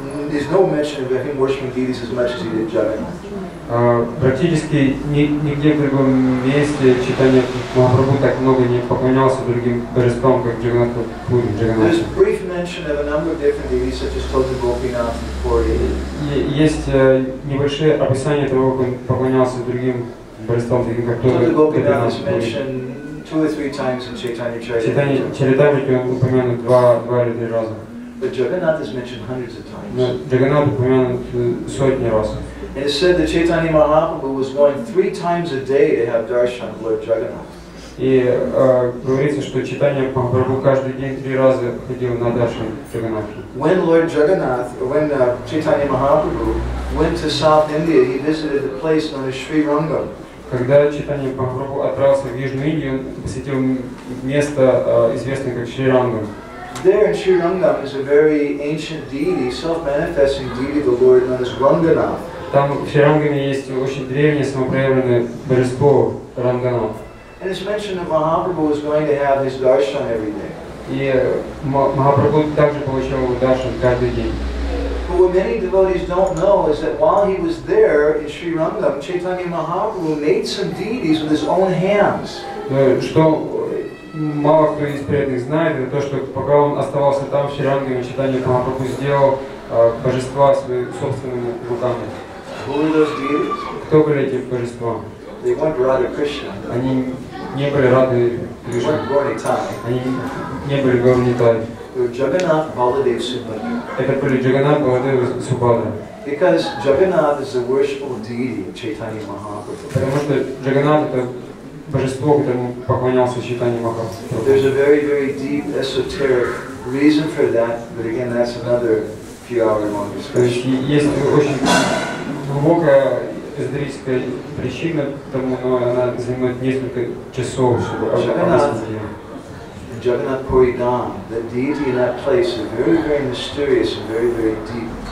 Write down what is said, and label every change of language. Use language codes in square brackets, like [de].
[en] There's no mention of him worshipping deities as much as he did Jagannath. [ru] Практически нигде в другом месте Чайтанья Махапрабху так много не поклонялся другим божествам, как Джаганнатху Пури, Джаганнатху. [en] There's brief mention of a number of different deities, such as Tota Gopinath and Puri. [ru] Есть небольшие описания того, как он поклонялся другим божествам, таким как [en] Tota Tota Gopinath is [ru] Гопинатх. [en] mentioned 2 or 3 times in Chaitanya [ru] Чайтанья [en] Charitamrita. [ru] Чаритамрите он упомянут два или три раза. [en] But Jagannath is mentioned hundreds of times. [ru] Но Джаганнат упомянут сотни раз. [en] It is said that Chaitanya Mahaprabhu was going 3 times a day to have darshan of Lord Jagannath. [ru] И говорится, что Чайтанья Махапрабху каждый день 3 раза ходил на даршан Джаганнатхи. [en] When Lord Jagannath, when Chaitanya Mahaprabhu went to South India, he visited a place known as Sri Rangam. [ru] Когда Чайтанья Махапрабху отправился в Южную Индию, он посетил место, известное как Шри-Рангам. [en] There in Sri Rangam is a very ancient deity, self-manifesting deity, the Lord known as Ranganath. [ru] Там в Шри-Рангаме есть очень древнее самопроявленное божество Ранганат. [en] And it's mentioned that Mahaprabhu was going to have his darshan every day. [ru] И Махапрабху также получал его даршан каждый день. [en] But what many devotees don't know is that while he was there in Sri Rangam, Chaitanya Mahaprabhu made some deities with his own hands. [ru] Что мало кто из преданных знает, это то, что пока он оставался там в Шри-Рангаме, Чайтанья Махапрабху сделал божества своими собственными руками. [en] Who were those deities? [ru] Кто были эти божества? [en] They weren't Hare Krishna. [ru] Они не были Рады [en] They [ru] Кришны. [en] weren't Gauritai. [ru] Они не были Гаурнитай. [en] They were Jagannath, Baladev, Subhadra. [ru] Это были Джаганнат, Баладева, Субхадра. [en] Because Jagannath is the worshipful deity of Chaitanya Mahaprabhu. [ru] Потому что Джаганнат это божество, которому поклонялся Чайтанья Махапрабху. [en] There's a very, very deep esoteric reason for that, but again, that's another few-hour-long [ru] То есть [en] discussion. [ru] есть очень глубокая эзотерическая причина тому, но она займет несколько часов, чтобы объяснить ее. [en] Jagannath Puri Dham, the deity in that place is very, very mysterious and very, very deep.